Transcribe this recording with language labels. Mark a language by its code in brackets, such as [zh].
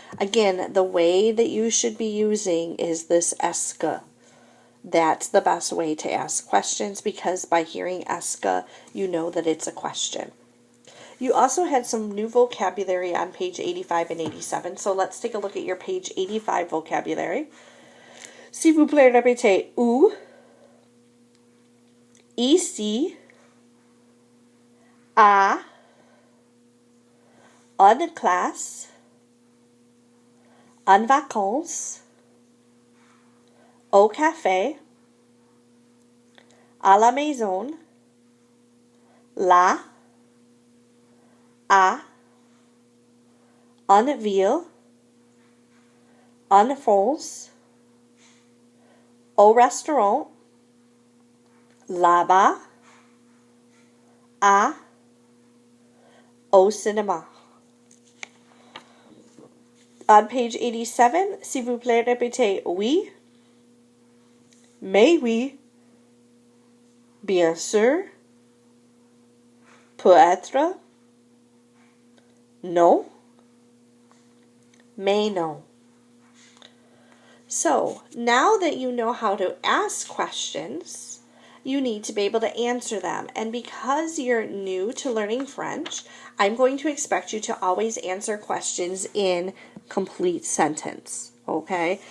[en] Again, the way that you should be using is this est-ce que. That's the best way to ask questions because by hearing est-ce que, you know that it's a question. You also had some new vocabulary on page 85 and 87. So let's take a look at your page 85 vocabulary. [fr] S'il vous plaît, répétez où, ici, à, en classe, en vacances, au café, à la maison, là, à, en ville, en France, au restaurant, là-bas, à, au cinéma. [en] On page 87, [fr] s'il vous plaît, répétez oui, mais oui, bien sûr, peut-être, non, mais non. [en] So, now that you know how to ask questions, you need to be able to answer them. And because you're new to learning French, I'm going to expect you to always answer questions in complete sentence. Okay?